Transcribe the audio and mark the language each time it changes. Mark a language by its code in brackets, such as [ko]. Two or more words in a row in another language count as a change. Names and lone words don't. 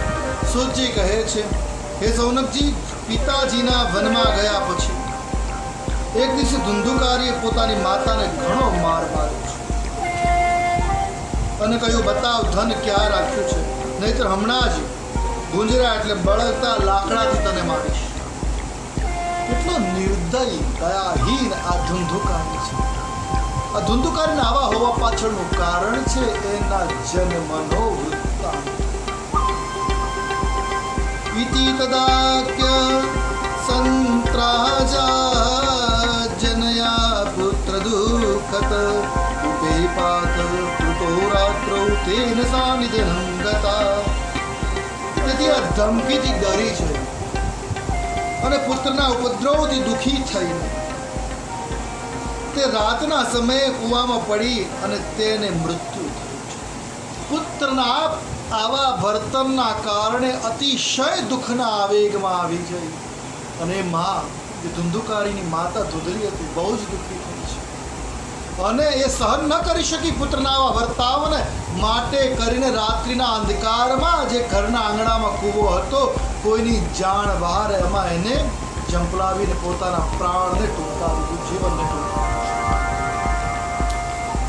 [gu] સુજી કહે છે, હે સૌનકજી, પિતાજીના વનમાં ગયા પછી એક દિવસે ધુંધુકારીએ પોતાની માતાને ઘણો માર માર્યો છે અને કહ્યું, બતાવ ધન ક્યાં રાખ્યું છે, નહીતર હમણાં જ ગુંજરા એટલે બળતા લાકડાથી તને મારીશ। કેટલો નિર્દય દયાહીન આ ધુંધુકારી છે। આ ધુંધુકારીને આવા હોવા પાછળનું કારણ છે એના જન્મનો વૃત્તાંત। [sa] इति तदाक्य संत्राजा जनया पुत्र दुःखत उपेपात कृतो रात्रौ तेन सानिधनं गता। [gu] તેથી આ ધમકીથી ડરી છે અને પુત્રના ઉપદ્રવથી દુઃખી થઈને તે રાતના સમયે કૂવામાં પડી અને તેને મૃત્યુ થયું છે। પુત્રના આવા વર્તનના કારણે અતિશય દુઃખના આવેગમાં આવી ગઈ અને માં, જે ધુંધુકારીની માતા ધુંધલી હતી, બહુ જ દુઃખી થઈ છે અને એ સહન ન કરી શકી પુત્રના આવા વર્તાવને, માટે કરીને રાત્રિના અંધકારમાં જે ઘરના આંગણામાં કૂવો હતો, કોઈની જાણ બહાર, એમાં એને ઝંપલાવીને પોતાના પ્રાણને ટૂંકાવ્યું, જીવનને ટૂંકાવ્યું।